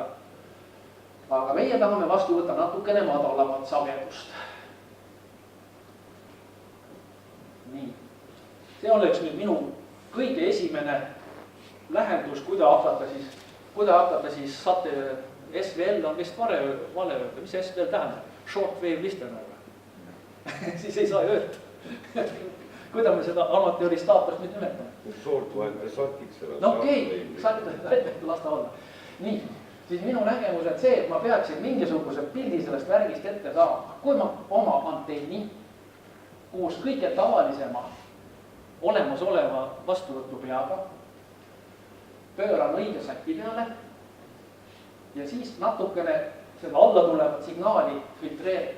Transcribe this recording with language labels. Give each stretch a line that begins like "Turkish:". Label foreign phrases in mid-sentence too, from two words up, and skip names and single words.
Estonian: Aga meie tahame vastu võtta natukene madalamat sagedust. Nii. See oleks nüüd minu kõige esimene lähendus, kuidas hakata siis SVL on vist vale öelda. Mis SVL tähendab?
English: Short wave listener.
Estonian: Siis ei saa öelda. Kuidas me seda amatööri staatust nüüd nimetame?
English: Short wave
Estonian: satiks. No okei, lasta olla. Nii, siis minu nägemus on see, et ma peaksin mingisuguse pildi sellest värgist ette saama. Kui ma oma antenni koos kõige tavalisema olemasoleva vastuvõtu peaga pööran õige säti peale ja siis natukene seda alla tulevat signaali filtreerib.